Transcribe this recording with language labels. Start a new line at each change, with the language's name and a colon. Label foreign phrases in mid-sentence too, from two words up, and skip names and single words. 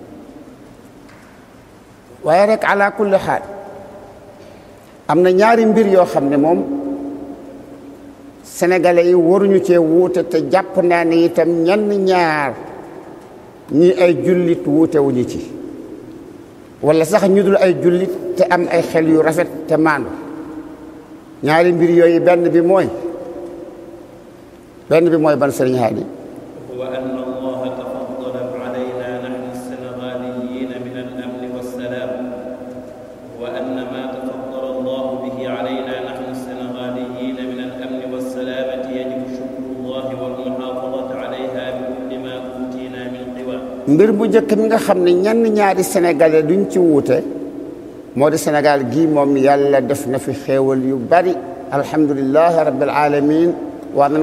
Wolof: waaye rek ala kulli xaal am na ñaari mbir yoo xam ne moom sénégalais yi waruñu cee wuute te jàpp naa ne itam ñenn ñaar ñi ay jullit wuute wuñu ci wala sax ñu dul ay jullit te am ay xel yu rafet te maandu ñaari mbir yooyu benn bi mooy ban sëriñ Haadi
Arabic: وأن الله تفضل علينا نحن السنغاليين من الأمن والسلام وأن ما تفضل الله به علينا نحن السنغاليين من الأمن والسلامة يجب شكر الله والمحافظة عليها بكل ما أوتينا من قوة
Wolof: mbir bu njëkk mi nga xam ne ñenn ñaari sénégalais duñ ci wuute moo di Sénégal gii moom yàlla def na fi xéewal yu bari
Arabic: الحمد لله رب العالمين
Wolof: war nañ